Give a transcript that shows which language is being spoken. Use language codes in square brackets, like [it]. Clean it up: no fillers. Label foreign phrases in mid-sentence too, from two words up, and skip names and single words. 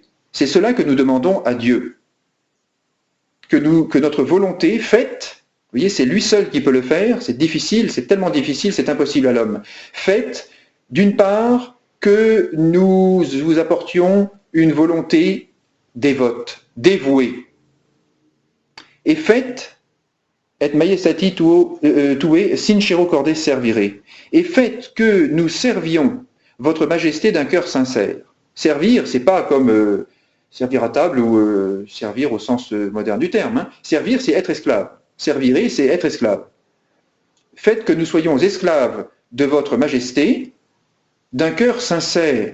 [fr] C'est cela que nous demandons à Dieu. Que notre volonté faite, vous voyez, c'est lui seul qui peut le faire, c'est difficile, c'est tellement difficile, c'est impossible à l'homme. Faite, d'une part, que nous vous apportions une volonté dévote, dévouée. Et faites, [la] et majestati tue sincero corde servire. [fr] Et faites que nous servions votre majesté d'un cœur sincère. Servir, c'est pas comme servir à table ou servir au sens moderne du terme. Hein. Servir, c'est être esclave. Servire, c'est être esclave. Faites que nous soyons esclaves de votre majesté d'un cœur sincère.